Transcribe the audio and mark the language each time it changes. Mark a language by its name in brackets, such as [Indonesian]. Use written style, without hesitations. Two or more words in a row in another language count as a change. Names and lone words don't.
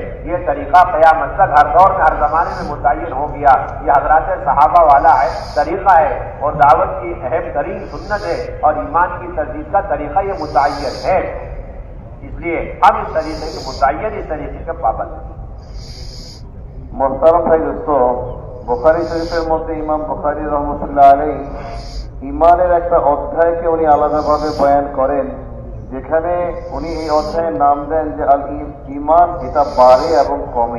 [Urdu] یہ طریقہ قیامت تک ہر دور میں، ہر زمانے میں متعین ہو گیا۔ یہ حضرات صحابہ والا ہے طریقہ ہے اور دعوت کی اہم ترین سنت ہے، اور ایمان کی تجدید کا طریقہ یہ متعین ہے، اس لیے ہم اس طریقے کے متعین اس طریقے کے پابند ہیں۔ [Bangla] মোহতারাম ভাই দোস্ত, বুখারী শরীফের মধ্যে ইমাম বুখারী [Arabic] رحمة الله عليه [Bangla] ইমানের একটা অধ্যায়কে উনি আলাদাভাবে বয়ান করেন, যেখানে উনি এই অধ্যায়ের নাম দেন যে [Arabic] الإيمان, [Bangla] এটা বাড়ে এবং কমে।